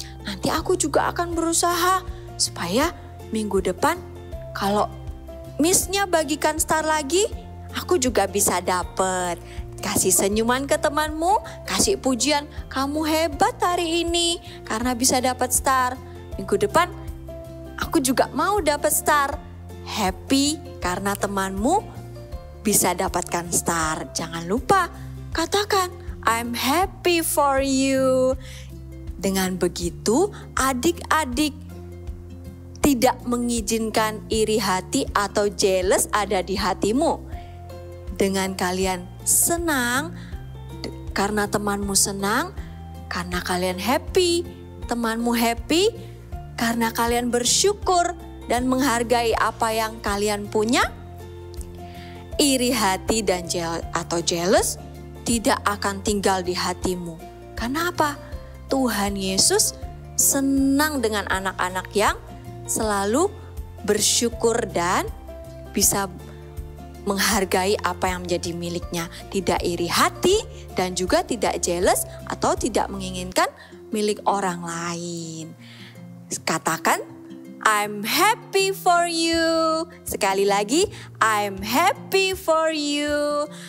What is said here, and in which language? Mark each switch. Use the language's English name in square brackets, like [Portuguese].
[Indonesian] Nanti aku juga akan berusaha supaya minggu depan kalau Miss-nya bagikan star lagi, aku juga bisa dapat. Kasih senyuman ke temanmu, kasih pujian, kamu hebat hari ini karena bisa dapat star. Minggu depan aku juga mau dapat star. Happy karena temanmu bisa dapatkan star. Jangan lupa katakan, [English] I'm happy for you. [Indonesian] Dengan begitu adik-adik tidak mengizinkan iri hati atau jealous ada di hatimu. Dengan kalian senang, karena temanmu senang, karena kalian happy, temanmu happy, karena kalian bersyukur dan menghargai apa yang kalian punya, iri hati dan atau jealous tidak akan tinggal di hatimu. Karena apa? Tuhan Yesus senang dengan anak-anak yang selalu bersyukur dan bisa menghargai apa yang menjadi miliknya. Tidak iri hati dan juga tidak jealous atau tidak menginginkan milik orang lain. Katakan, [English] I'm happy for you. [Indonesian] Sekali lagi, [English] I'm happy for you.